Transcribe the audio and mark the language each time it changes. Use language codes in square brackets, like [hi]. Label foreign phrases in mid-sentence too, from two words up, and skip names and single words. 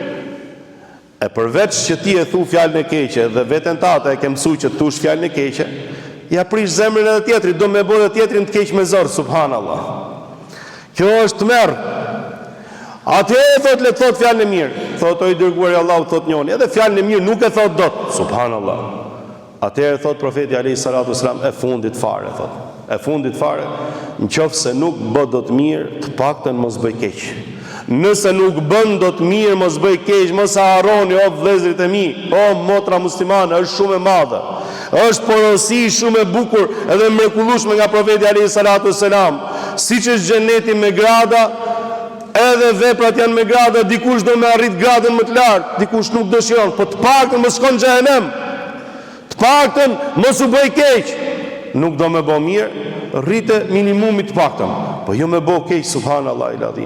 [sq] E përveç që ti e thu fjalën e keqe dhe veten tate e ke mësuar që thush fjalën e keqe, ja prish zemrën edhe tjetrit, do me bëjë tjetrin të keq me zor, subhanallah. Kjo është tmerr. Atëherë thot le të thot fjalën e mirë. Thot o i dërguari i Allahut, thot njëri, edhe fjalën e mirë nuk e thot dot, subhanallah. Atëherë thot profeti [ar] عليه الصلاة والسلام, [sq] e fundit fare thot. E fundit fare, nëse nuk bë dot mirë, të paktën mos bëj keq. Nëse nuk bën dot mirë, mos bëj keq, mos e harroni o vëllezërit e mi, o motra muslimane, është shumë e madhe. Është porosi shumë e bukur edhe mrekullueshme nga profeti [ar] عليه الصلاة والسلام. [sq] Siç është xheneti me grada, edhe veprat janë me grada, dikush do me arrit gradën më të lartë, dikush nuk dëshiron, po të paktën mos shkon në xhenem. Të paktën mos u bëj keq. Nuk do me bo mirë, rrite minimumit të paktën, po jo me bo keq, subhanallah i ladhin.